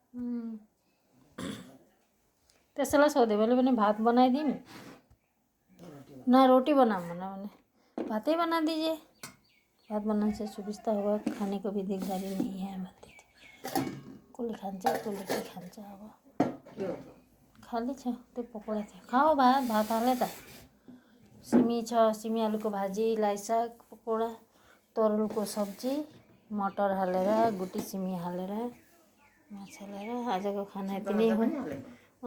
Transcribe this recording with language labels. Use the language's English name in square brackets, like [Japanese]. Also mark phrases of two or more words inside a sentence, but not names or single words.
[Nepali] त्यसैलाई सोधेँ मैले पनि भात बनाइदिउँ ना रोटी बनाऊँ भने [Hindi] भात ही बना दीजिए, भात बनाने से सुविस्ता होगा, खाने को भी दिकदारी नहीं है [Nepali] भन्दै थियो। कसले खान्छ कसले के खान्छ अब खाली छ त्यो पकौडा थियो। खाऊ भात हाले त सिमी छ, सिमी आलुको भाजी, राई साग, पकौडा, तरुलको सब्जी, मटर हालेर गुटी सिमी हालेर माछा हालेर आजको खाना यति नै हो।